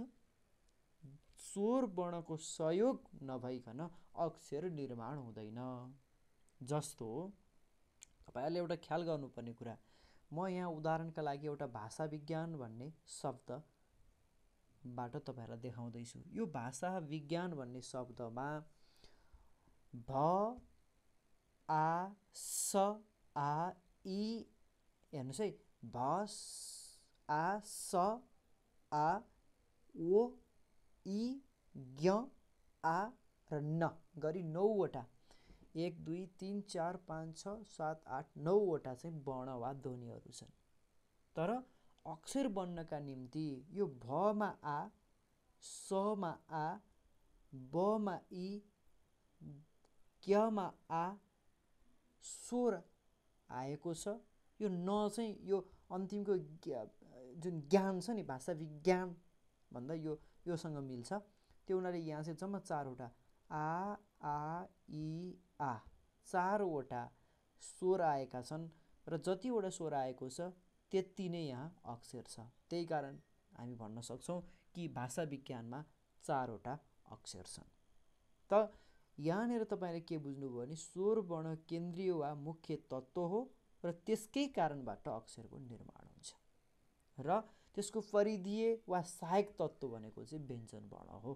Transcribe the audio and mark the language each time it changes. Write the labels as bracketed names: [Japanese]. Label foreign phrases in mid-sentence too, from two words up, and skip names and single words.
[Nepali] स्वर वर्णको सहयोग नभइकन अक्षर निर्माण हुँदैन। जस्तो तपाईँहरूले एउटा ख्याल गर्नुपर्ने कुरा, म यहाँ उदाहरणका लागि एउटा भाषा विज्ञान भन्ने शब्दबाट तपाईँहरूलाई देखाउँदैछु। यो भाषा विज्ञान भन्ने शब्दमा भ आ स आ इ, हेर्नुहोस् है, भ आ स आ ओ इ ज्ञ आ र न गरी 9वटा, 1 2 3 4 5 6 7 8 9वटा चाहिँ वर्ण वा ध्वनिहरू छन्। तर अक्षर बन्नका निम्ति यो भमा आ, समा आ, बमा इ, ज्ञमा आ स्वर आएको छ। यो न चाहिँ यो अन्तिमको जुन ज्ञान छ नि, भाषा विज्ञान भन्दा योसँग मिल्छ। त्यो हुनाले यहाँ चाहिँ जम्मा 4वटा आ इ आ 4वटा स्वर आएका छन् र जतिवटा स्वर आएको छ त्यति नै यहाँ अक्षर छ। त्यही कारण हामी भन्न सक्छौँ कि भाषा विज्ञानमा 4वटा अक्षर छन्। त यहाँनिर तपाईँले के बुझ्नुभयो भने स्वर वर्ण केन्द्रीय वा मुख्य तत्त्व हो र त्यसकै कारणबाट अक्षरको निर्माण हुन्छ र त्यसको परिधीय वा सहायक तत्त्व भनेको चाहिँ व्यञ्जन वर्ण हो।